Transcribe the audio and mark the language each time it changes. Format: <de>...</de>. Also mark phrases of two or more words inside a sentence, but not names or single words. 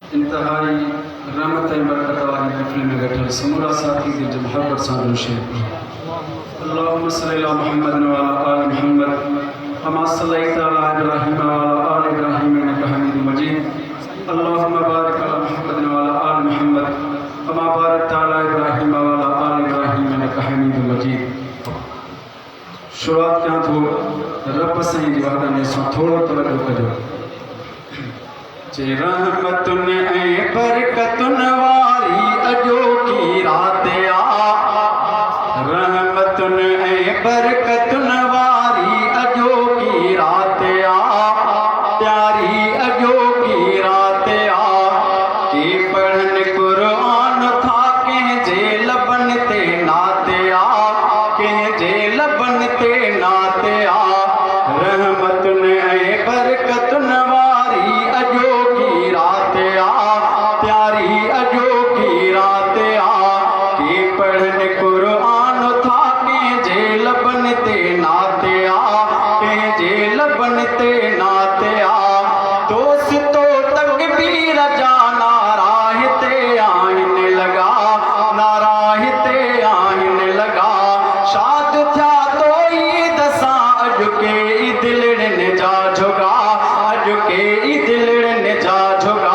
<sd>इंतहाई रहमत बरकत वाली महफिल में बैठल समूरा साथी के जब मोहब्बत सां शेर</sd> <ar>اللهم صل على محمد وعلى آل محمد كما صليت على إبراهيم وعلى آل إبراهيم إنك حميد مجيد اللهم بارك على محمد وعلى آل محمد كما باركت على إبراهيم وعلى آل إبراهيم إنك حميد مجيد.</ar> <sd>शुरुआत कयां थो रब साईं जी वहदानी सां थोड़ो तवज्जो कजो। रहमतुन ऐं बरकतुन वारी अजो की रात आ, रहमतुन ऐं बरकतुन वारी अजो की रात आ, प्यारी अजो की रात आ। के पढ़न कुरान था कंहिंजे लबन ते नात आ, कंहिंजे लबन ते नात आ। रहमतुन ऐं बरकतुन वारी अजो की रात आ, प्यारी अजो की रात आ। के पढ़न कुरान था कंहिंजे लबन ते नात आ, कंहिंजे लबन ते नात आ। दोस्तो तकबीर जा नाराह ते आहिनि लॻा, नाराह ते आहिनि लॻा। शाद थिया तो ईद सां अॼु के दिलड़नि जा झुगा, अॼु के दिलड़नि जा झुगा।</sd>